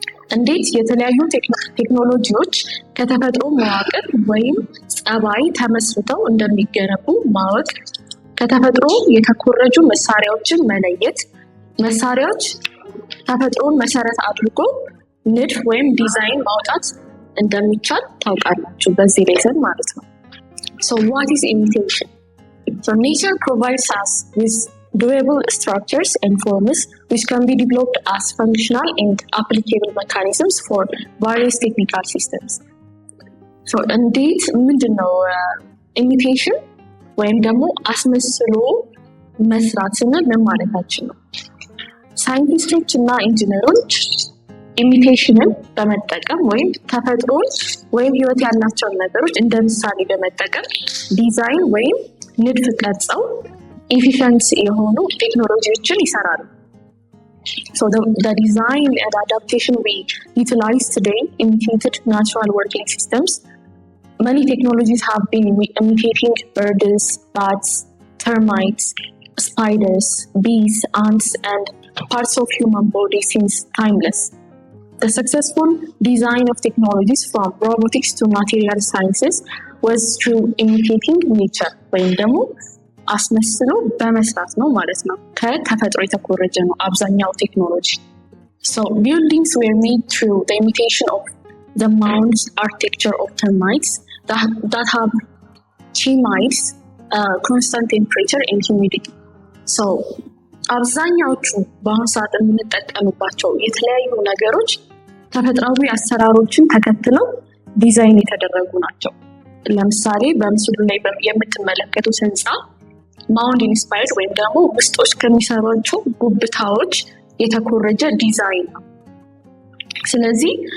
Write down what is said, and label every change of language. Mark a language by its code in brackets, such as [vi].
[am] እንዴት የተለያዩ ቴክኖሎጂዎች ከተፈጥሮ መዋቅር ወይም ጸባይ ተመስርተው እንደሚገነቡ ማወቅ፣ ከተፈጥሮ የተኮረጁ መሳሪያዎችን መለየት፣ መሳሪያዎች ተፈጥሮን መሰረት አድርጎ ንድፍ ወይም ዲዛይን ማውጣት እንደሚቻል ታውቃላችሁ በዚህ ሌሰን ማለት ነው። [en] So what is imitation? So nature provides us with durable structures and forms which can be developed as functional and applicable mechanisms for various technical systems. [am] So እንዴት ምንድነው imitation ወይም ደግሞ አስመስሎ መስራት ስንል ምን ማለታችን ነው? ሳይንቲስቶች እና ኢንጂነሮች ኢሚቴሽንን በመጠቀም ወይም ተፈጥሮን ወይም ህይወት ያላቸውን ነገሮች እንደ ምሳሌ በመጠቀም ዲዛይን ወይም ንድፍ ቀርጸው ኤፊሽንት የሆኑ ቴክኖሎጂዎችን ይሰራሉ። [en] So the design and adaptation we utilize today imitated natural working systems. Many technologies have been imitating birds, bats, termites, spiders, bees, ants, and parts of human body since timeless. The successful design of technologies from robotics to material sciences was through imitating nature [am] ወይም ደግሞ አስመስሎ በመስራት ነው ማለት ነው። ከተፈጥሮ የተኮረጀ ነው አብዛኛው ቴክኖሎጂ። [en] So buildings were made through the imitation of the mound architecture of termites that have termites, constant temperature and humidity. [am] So አብዛኛዎቹ በአሁኑ ሰዓት የምንጠቀምባቸው የተለያዩ ነገሮች ተፈጥሯዊ አሰራሮችን ተከትለው ዲዛይን የተደረጉ ናቸው። ለምሳሌ በምስሉ ላይ የምትመለከቱት ህንፃ ማውንድ ኢንስፓየርድ ወይም ደግሞ ውስጦች ከሚሰሯቸው ጉብታዎች የተኮረጀ ዲዛይን ነው። ስለዚህ